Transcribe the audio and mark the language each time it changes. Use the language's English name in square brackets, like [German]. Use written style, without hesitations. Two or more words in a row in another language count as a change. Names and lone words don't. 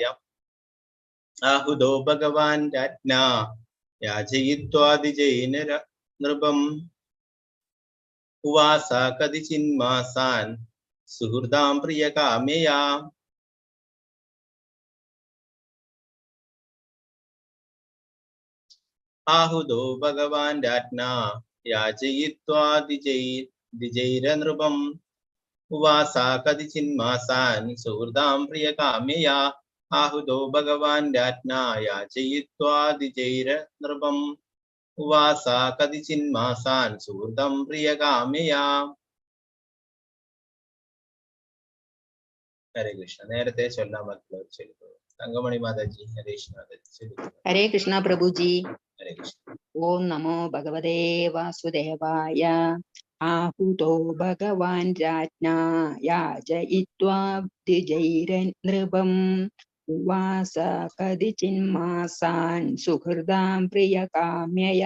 [Sanskrit] ആഹുദോ ഭഗവാൻ രാജ്ഞാ യാചയിത്വാദിജൈന നൃപം ഉവാസ കതിചിന്മാസാൻ സുഹൃദാം പ്രിയകാമയാ. ആഹുദോ ഭഗവാൻ രാജ്ഞാ യാചയിത്വാദിജൈരനൃപം उवासा कदिचिन्मासान् सुहृदां प्रियकाम्यया आहुतो भगवान् राज्ञा याचयित्वा द्विजैर्नृपम् उवासा कदिचिन्मासान् सुहृदं प्रियकाम्यया. हरे कृष्ण. [Malayalam] നേരത്തെ ചൊല്ലാൻ പറ്റുള്ള ചൊല്ലുക. തങ്കമണി മാതാജി, ഹരേഷ് മാതാജി. [Sanskrit] ഹരേ കൃഷ്ണ പ്രഭുജി. ഹരേ കൃഷ്ണ. ഓം നമോ ഭഗവതേ വാസുദേവായ. ആഹുതോ ഭഗവാൻ രാജ്ഞാ യാചയിത്വാ ദ്വിജൈരനൃപം ഉവാസ കദിചിന്മാസാൻ സുഹൃദാം പ്രിയകാമ്യയാ.